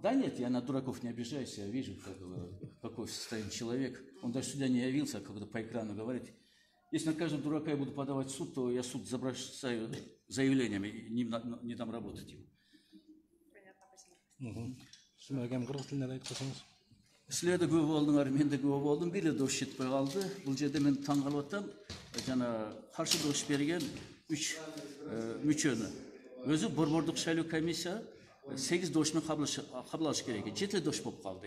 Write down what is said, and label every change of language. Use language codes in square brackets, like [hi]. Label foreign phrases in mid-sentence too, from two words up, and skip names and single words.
[ru] Да нет, я на дураков не обижаюсь. Я вижу, какой состояние человек. Он даже сюда не явился, а когда по экрану говорит. Если на каждого дурака я буду подавать в суд, то я суд забросаю заявлениями и не дам работать ему. Понятно, спасибо. [ky] Силер да көп болдуңар, мен да көп болдум, бири добуш жетпей калды. Бул жерде мен таң калып атам, жана каршы добуш берген 3 мүчөнү. Өзү борбордук шайлоо комиссия 8 добушмен кабыл алыш керек экен. 7 добуш болуп калды.